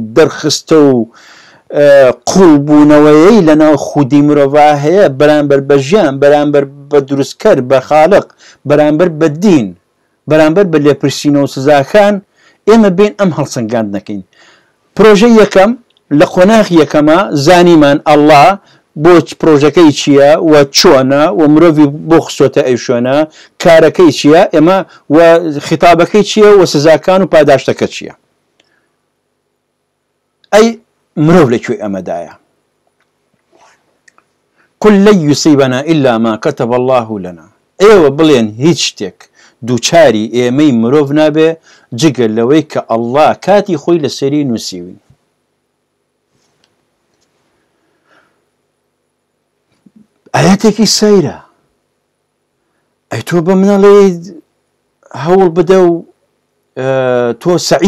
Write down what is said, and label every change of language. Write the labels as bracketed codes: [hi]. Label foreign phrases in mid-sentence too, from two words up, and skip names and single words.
[ckb] دەرخستە و قوڵبوونەوەیەی لەناو خودی مرۆڤ هەیە بەرامبەر بە ژیان بەرامبەر بە دروستکەر بە خالق بەرامبەر بە دین بەرامبەر بە لێپرسینە و سزاکان ئێمە بین ئەم هەڵسەنگاند نەکەین پرۆژەی یەکەم لە قۆناغ یەکەمە زانیمان ئەڵڵا بۆ پرۆژەکەی چییە و چۆنە و مرۆڤی بۆ خسۆتە ئەو شوێنە کارەکەی چییە ئێمە و خیتابەکەی چییە و سزاکان و پاداشتەکە چییە ئەی مرۆڤ لەکوێ ئەمەدایە [ar] قل لن يصيبنا إلا ما كتب الله لنا [ckb] ئێوە بڵێن هیچ شتێک دووچاری ئێمەی مرۆڤ نابێ جگەل لەوەی کە ئەڵڵا کاتی خۆی لەسەری نووسیوین ئاەتێکی سەیرە ئەی تۆ بە منەڵێ هەوڵ بدە و تۆ سەعی